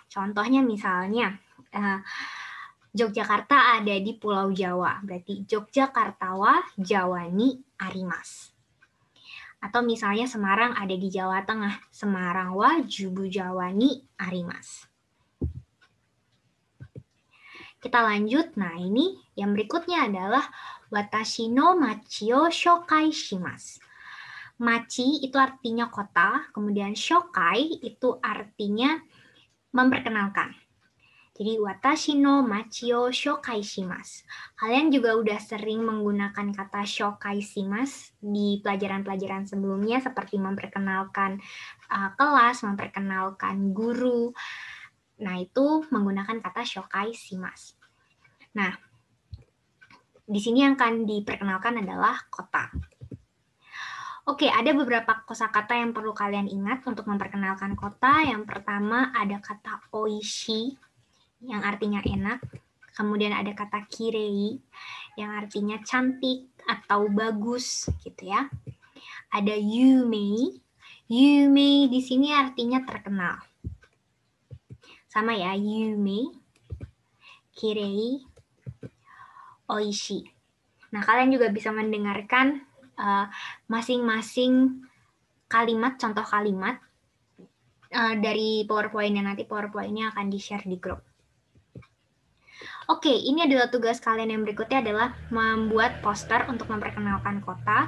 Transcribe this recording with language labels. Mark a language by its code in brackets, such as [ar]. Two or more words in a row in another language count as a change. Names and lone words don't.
[id] Contohnya misalnya Yogyakarta ada di Pulau Jawa, berarti [ja] ジョグジャカルタはジャワにあります. [id] Atau misalnya Semarang ada di Jawa Tengah, [ja] スマランは中部ジャワにあります. [id] Kita lanjut. Nah, ini yang berikutnya adalah [ja] 私の町を紹介します. [id] Machi itu artinya kota, kemudian shokai itu artinya memperkenalkan. Jadi [ja] 私の町を紹介します. [id] Kalian juga udah sering menggunakan kata [ja] 紹介します [id] di pelajaran-pelajaran sebelumnya seperti memperkenalkan kelas, memperkenalkan guru. Nah, itu menggunakan kata [ja] 紹介します. [id] Nah, di sini yang akan diperkenalkan adalah kota. Oke, ada beberapa kosakata yang perlu kalian ingat untuk memperkenalkan kota. Yang pertama ada kata oishi, yang artinya enak. Kemudian ada kata kirei, yang artinya cantik atau bagus, gitu ya. Ada yumei. Yumei di sini artinya terkenal. Sama ya, [ja] 有名、きれい、おいしい. [id] Nah, kalian juga bisa mendengarkan masing-masing kalimat, contoh kalimat dari PowerPoint-nya. Nanti PowerPoint-nya akan di-share di grup. Oke, ini adalah tugas kalian yang berikutnya adalah membuat poster untuk memperkenalkan kota.